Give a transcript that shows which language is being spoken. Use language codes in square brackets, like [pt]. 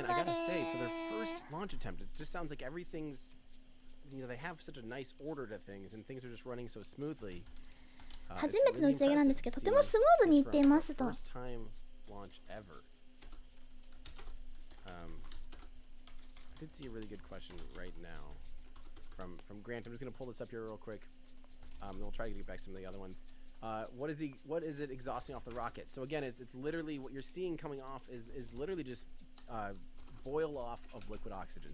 [en] Again, I gotta say, for their first launch attempt, it just sounds like everything's, you know, they have such a nice order to things, and things are just running so smoothly. [ja] 初めての打ち上げなんですけど、とてもスムーズにいっていますと。 [en] First time launch ever. I did see a really good question right now from Grant. I'm just gonna pull this up here real quick. Then we'll try to get back to some of the other ones. What is it exhausting off the rocket? So again, it's literally what you're seeing coming off is literally just boil off of liquid oxygen.